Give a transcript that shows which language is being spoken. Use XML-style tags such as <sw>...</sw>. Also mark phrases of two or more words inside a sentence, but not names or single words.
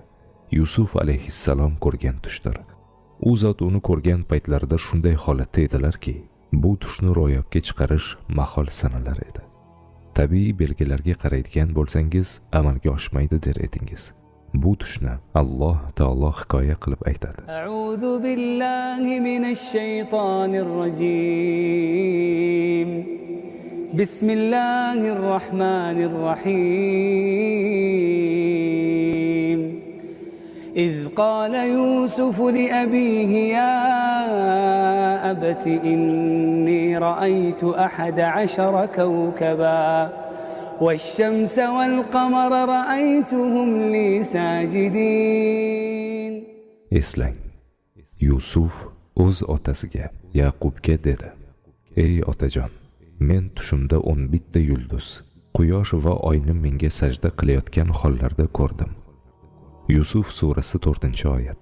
<uz>Yusuf alayhissalom ko'rgan tushdir. U zot uni ko'rgan paytlarida shunday holatda edilarki, bu tushni ro'yobga chiqarish mahol sanalar edi. Tabiiy belgilarga qaraydigan bo'lsangiz, amalga oshmaydi der edingiz. Bu tushni Alloh taolo hikoya qilib aytadi.</uz> <ar>أعوذ بالله من الشيطان الرجيم. بسم الله الرحمن الرحيم. إذ قال يوسف لأبيه يا أبت إني رأيت 11 كوكبا والشمس والقمر رأيتهم لي ساجدين.</ar> <uz>Eslang, Yusuf o'z otasiga, Yaqubga dedi: "Ey otajon, men tushimda 11 yulduz, quyosh va oyni menga sajda qilayotgan hollarda ko'rdim." Yusuf surasi 4-oyat.</uz>